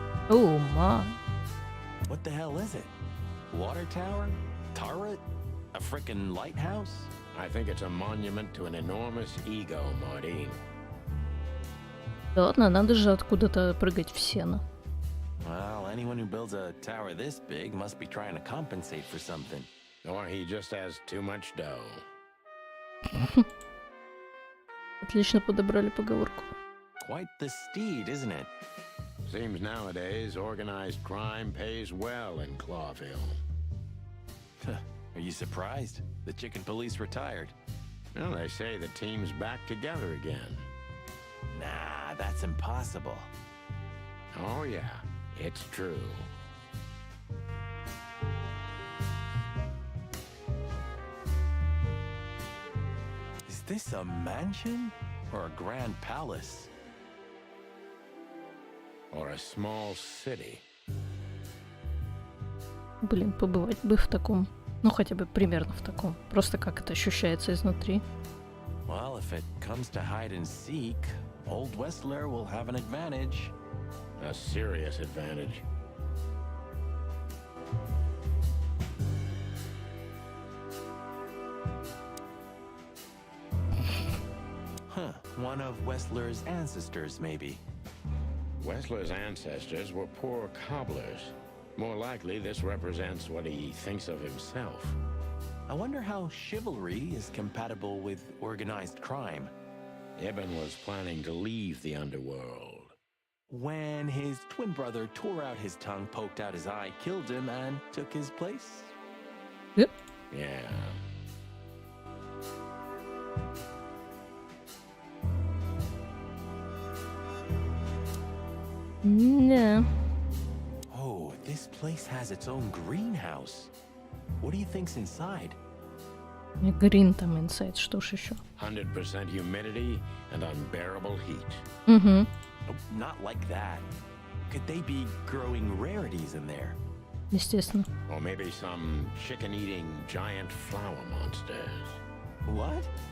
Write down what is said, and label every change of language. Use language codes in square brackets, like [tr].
[en] Oh, my. What the hell is it? Water tower? Turret? A frickin' lighthouse? I think it's a monument to an enormous ego, Marty. [ru] Да ладно, надо же откуда-то прыгать в сено. [en] Well, anyone who builds a tower this big must be trying to compensate for something. Or he just has too much dough. [ru] Отлично подобрали поговорку. [en] Quite the steed, isn't it? Seems nowadays organized crime pays well in Clawville. Are you surprised? The chicken police retired. Well, they say the team's back together again. Nah, that's impossible. Oh, yeah, it's true. Is this a mansion or a grand palace? Or a small city. [ru] Блин, побывать бы в таком. Ну, хотя бы примерно в таком. Просто как это ощущается изнутри. [en] Well, if it comes to hide and seek, Old Westler will have an advantage. A serious advantage. Huh, one of Westler's ancestors, maybe. Westler's ancestors were poor cobblers. More likely, this represents what he thinks of himself. I wonder how chivalry is compatible with organized crime. Ibn was planning to leave the underworld. When his twin brother tore out his tongue, poked out his eye, killed him, and took his place? Yep. Yeah. Yeah. Oh, this place has its own greenhouse. What do you think's inside? Green [ru] там [en] inside, [ru] что ж еще? [en] 100% humidity and unbearable heat. Угу. Oh, not like that. Could they be growing rarities in there? [ru] Естественно. [en] Or maybe some chicken-eating giant flower monsters. What?